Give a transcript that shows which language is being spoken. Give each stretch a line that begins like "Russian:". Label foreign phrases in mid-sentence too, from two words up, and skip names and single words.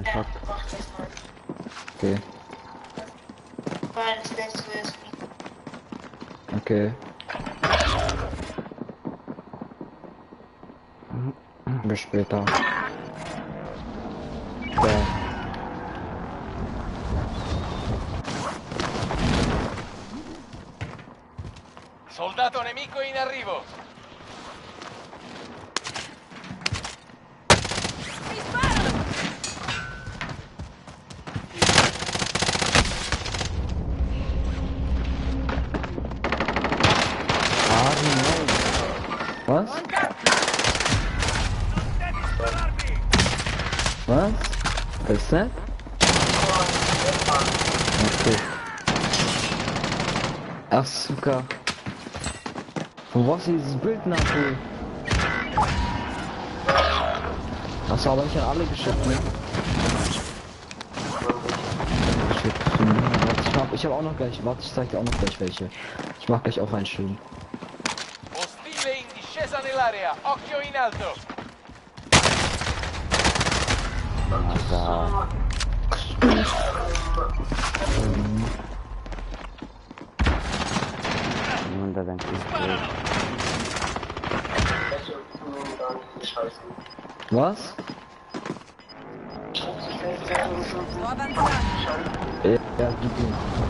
German: Ja, shot. mach das mal. Okay. Weil das nächste ist Okay. Bis später. Ja.
Italian: Soldato nemico in arrivo.
German: Ah, no. Was? Was? Was ist das? Okay. Ach, Zucker. Von was ist dieses Bild nachher? Hast du aber nicht an alle geschickt, ne? Shit, ich hab auch noch gleich, warte, ich zeig dir auch noch gleich welche. Ich mach gleich auch einen schön.
Italian: Ostile in discesa nell'area. Occhio in alto.
German: Alter. Niemand da denkt, Was? Ja, gib ihm.